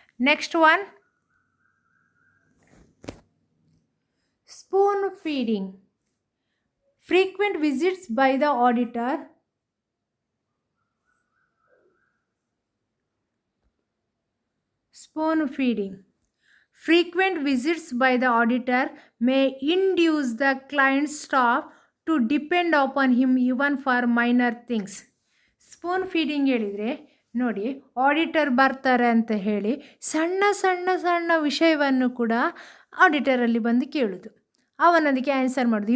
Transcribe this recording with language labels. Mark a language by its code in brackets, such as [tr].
[en] Next one spoon feeding. Frequent visits by the auditor spoon feeding. Frequent visits by the auditor may induce the client's staff to depend upon him even for minor things. [kn] Spoon feeding ಹೇಳಿದರೆ ನೋಡಿ, auditor ಬರ್ತಾರೆ ಅಂತ ಹೇಳಿ ಸಣ್ಣ ವಿಷಯವನ್ನು ಕೂಡ ಆಡಿಟರಲ್ಲಿ ಬಂದು ಕೇಳೋದು, ಅವನದಕ್ಕೆ ಆನ್ಸರ್ ಮಾಡೋದು.